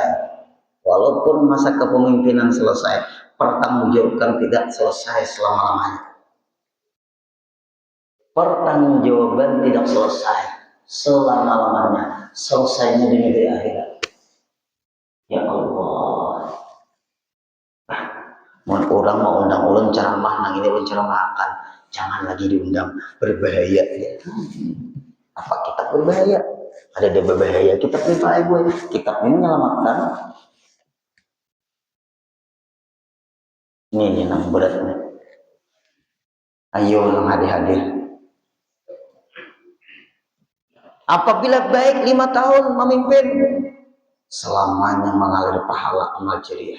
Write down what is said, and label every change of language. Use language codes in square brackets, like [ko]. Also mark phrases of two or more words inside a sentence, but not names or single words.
[id] Walaupun masa kepemimpinan selesai, pertanggungjawabkan tidak selesai selama-lamanya. Pertanggungjawaban tidak selesai selama-lamanya, selesainya di negeri akhirat. Ya Allah, orang mau undang ulun ceramah, [bjn] nang ini ulun ceramahkan, [id] jangan lagi diundang, berbahaya ya. Apa kitab berbahaya? Ada berbahaya kitab ini Pak Ibu, kitab ini menyelamatkan. Ini nang beratnya. Ayo nang hadir-hadir. Apabila baik 5 tahun memimpin, selamanya mengalir pahala amal jariah.